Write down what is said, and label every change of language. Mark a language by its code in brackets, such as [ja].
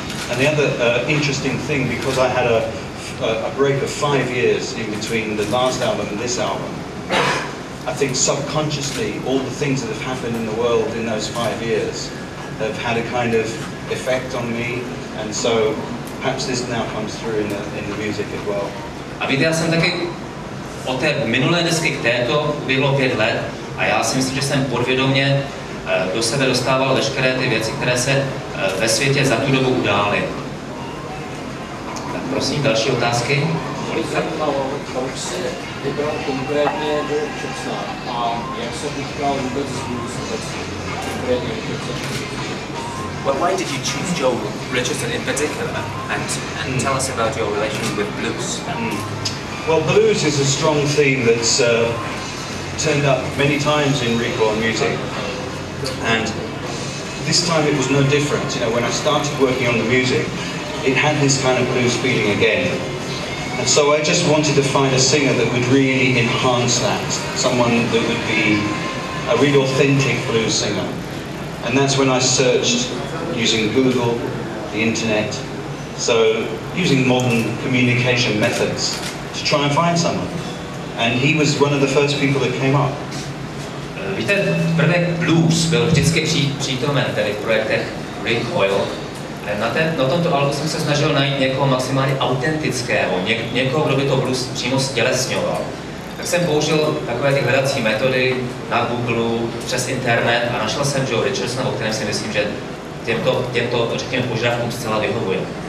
[en] And the other interesting thing, because I had a break of 5 years in between the last album and this album, I think subconsciously all the things that have happened in the world in those 5 years have had a kind of effect on me, and so perhaps this now comes through in the music as well. [cs] A víte, já jsem taky od té minulé desky k této uběhlo 5 let a já si myslím, že jsem podvědomě do sebe dostával veškeré ty věci, které se ve světě za tu dobu udály. Tak prosím, další otázky. Proč se vybral konkrétně do Čecna a jak se utkal vůbec s blues konkrétně do Čecna? [en] Well, why did you choose Joe Richardson in particular, and tell us about your relationship with blues? Well, blues is a strong theme that's turned up many times in Recoil music, and this time it was no different. You know, when I started working on the music, it had this kind of blues feeling again. And so I just wanted to find a singer that would really enhance that, someone that would be a really authentic blues singer. And that's when I searched using Google, the internet, so using modern communication methods to try and find someone. And he was one of the first people that came up. [cs] Víte, prvek blues byl vždycky přítomen tedy v projektech Recoil. Na tomto albu jsem se snažil najít někoho maximálně autentického, někoho, kdo by to blues přímo stělesňoval. Tak jsem použil takové ty hledací metody na Google, přes internet a našel jsem Joe Richardsona, o kterém si myslím, že těmto řekněme, požadavkům zcela vyhovuje.